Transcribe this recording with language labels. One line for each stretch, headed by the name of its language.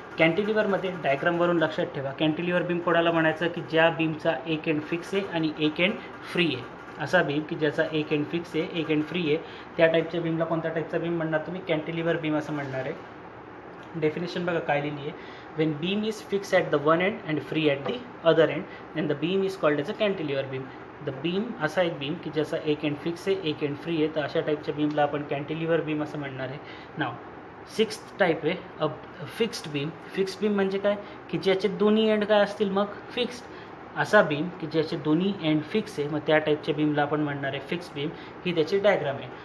Marathi: कॅन्टिलिव्हरमध्ये डायग्रामवरून लक्षात ठेवा, cantilever beam कोणाला म्हणायचं की ज्या बीमचा एक एंड फिक्स आहे आणि एक एंड फ्री आहे. असा बीम की ज्याचा एक एंड फिक्स आहे, एक एंड फ्री आहे, त्या टाईपच्या बीमला कोणत्या टाईपचा बीम म्हणणार तुम्ही? कॅन्टिलिव्हर बीम असं म्हणणार आहे. डेफिनेशन बघा काय लिहिली आहे.
English: When beam is fixed at the one end and free at the other end then the beam is called as a cantilever beam.
Marathi: The beam असा एक बीम की ज्याचा एक एंड फिक्स आहे, एक एंड फ्री आहे, तर अशा टाईपच्या बीमला आपण कॅन्टिलिव्हर बीम असं म्हणणार आहे. नाव 6th टाईप आहे a fixed beam. Fixed beam म्हणजे काय? की ज्याचे दोन्ही एंड काय असतील? मग फिक्स्ड. असा बीम की ज्याचे दोन्ही एंड फिक्स आहे, मग त्या टाईपच्या बीमला आपण म्हणणार आहे फिक्स्ड बीम. ही त्याची डायग्राम आहे.